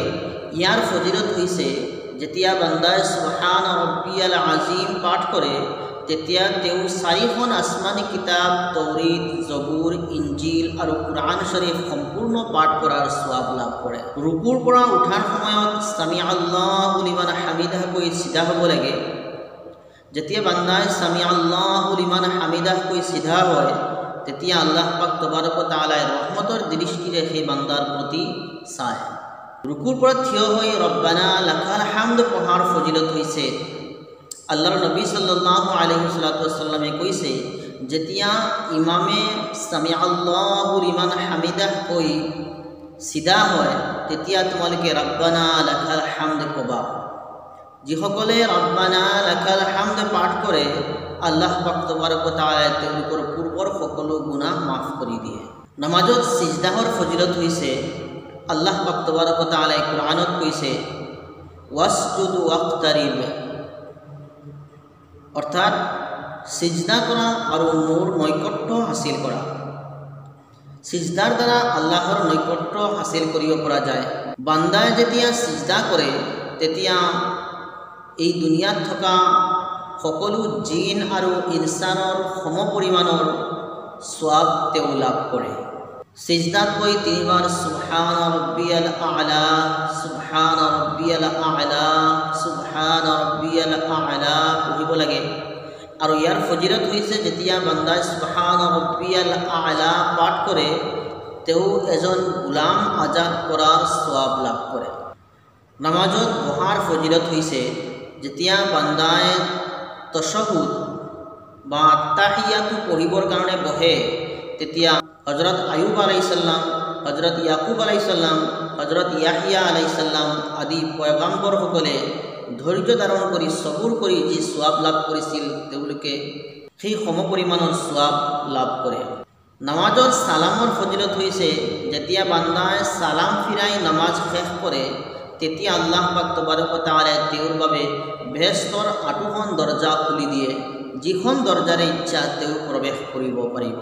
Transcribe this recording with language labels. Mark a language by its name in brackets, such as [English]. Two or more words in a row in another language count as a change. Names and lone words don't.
[Assamese] ইয়াৰ ফজিলত হৈছে যেতিয়া বান্দাই [Arabic] سبحان ربي العظيم [Assamese] পাঠ কৰে তেতিয়া তেওঁ 4খন আসমানী কিতাপ তৌৰীত, জবুৰ, ইঞ্জিল আৰু কুৰাণ শৰীফ সম্পূৰ্ণ পাঠ কৰাৰ সওয়াব লাভ কৰে। ৰুকুৰ পৰা উঠাৰ সময়ত [Arabic] سمع الله لمن حمده [Assamese] কৈ সিধা হ'ব লাগে। যেতিয়া বান্দাই [Arabic] سمع الله لمن حمده [Assamese] কৈ সিধা হয় তেতিয়া আল্লাহ পাক [Arabic] تبارك و تعالى [Assamese] ৰহমতৰ দৃষ্টিৰে সেই বান্দাৰ প্ৰতি চায়। ৰুকুৰ পৰা থিয় হৈ [Arabic] ربنا لك الحمد [Assamese] পঢ়াৰ ফজিলত হৈছে। আল্লাহৰ নবী [Arabic] صلى الله عليه وسلم [Assamese] কৈছে, যেতিয়া ইমামে [Arabic] سمع الله لمن حمده [Assamese] কৈ সিধা হয় তেতিয়া তোমালোকে [Arabic] ربنا لك الحمد [Assamese] কবা। যিসকলে [Arabic] ربنا لك الحمد [Assamese] পাঠ কৰে আল্লাহ পাক [Arabic] تبارك و تعالى [Assamese] তেওঁলোকৰ পূৰ্বৰ সকলো গুনাহ মাফ কৰি দিয়ে। নামাজত সিজদাহৰ ফজিলত হৈছে, আল্লাহ পাক [Arabic] تبارك و تعالى [Assamese] কুরআনত কৈছে [Arabic] واسجد واقترب, [Assamese] অর্থাৎ সিজদা কৰা আৰু মোৰ নৈকট্য হাসিল কৰা। সিজদাৰ দ্বাৰা আল্লাহৰ নৈকট্য হাসিল কৰিব পৰা যায়। বান্দাই যেতিয়া সিজদা কৰে তেতিয়া এই দুনিয়াত থকা সকলো জিন আৰু ইনসানৰ সমপৰিমাণৰ সওয়াব তেওঁ লাভ কৰে। সিজদাত গৈ 3 বাৰ [Arabic] سبحان ربي الأعلى, سبحان ربي الأعلى, سبحان ربي الأعلى [Assamese] পঢ়িব লাগে। আৰু ইয়াৰ ফজিলত হৈছে যেতিয়া বান্দাই [Arabic] سبحان ربي الأعلى [Assamese] পাঠ কৰে তেওঁ এজন গোলাম আজাদ কৰাৰ সওয়াব লাভ কৰে। নামাজত বহাৰ ফজিলত হৈছে, যেতিয়া বান্দাই তশহুদ বা তাহিয়াতু পঢ়িবৰ কাৰণে বহে তেতিয়া হযরত আয়ুব [Arabic] عليه السلام, [Assamese] হযরত ইয়াকুব [Arabic] عليه السلام, [Assamese] হযরত ইয়াহিয়া [Arabic] عليه السلام [Assamese] আদি পয়গম্বৰসকলে ধৈৰ্য ধাৰণ কৰি সবুৰ কৰি যি সওয়াব লাভ কৰিছিল তেওঁলোকে সেই সমপৰিমাণৰ সওয়াব লাভ কৰে। নামাজৰ সালামৰ ফজিলত হৈছে, যেতিয়া বান্দাই সালাম ফিৰাই নামাজ শেষ কৰে তেতিয়া আল্লাহ পাক [Arabic] تبارك و تعالى [Assamese] তেওঁৰ বাবে বেহেশতৰ 8খন দৰজা খুলি দিয়ে, যিখন দৰজাৰে ইচ্ছা তেওঁ প্ৰৱেশ কৰিব পাৰিব।